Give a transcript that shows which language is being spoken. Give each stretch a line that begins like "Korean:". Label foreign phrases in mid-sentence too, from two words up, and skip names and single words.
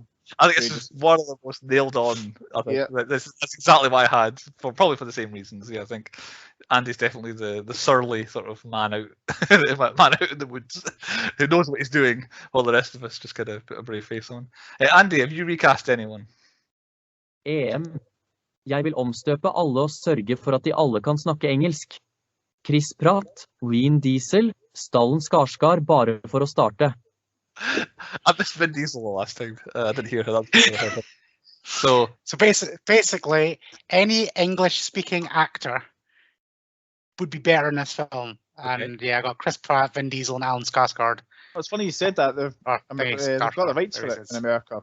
English: I think this is one of the most nailed on. I think that's exactly what I had, probably for the same reasons. Yeah, I think Andy's definitely the surly sort of man out in the woods who knows what he's doing, while the rest of us just kind of put a brave face on. Andy, have you recast anyone?
Norwegian: Jeg vil omstøpe alle og sørge for at de alle kan snakke engelsk. Chris Pratt, Vin Diesel, Stallen Skarsgård bare for å starte.
English: I missed Vin Diesel the last time. I didn't hear that. So basically, any English-speaking actor would be better in this film. And I got Chris Pratt, Vin Diesel, and Alan Skarsgård. Well, it's funny you said that. They've got the rights for it in America.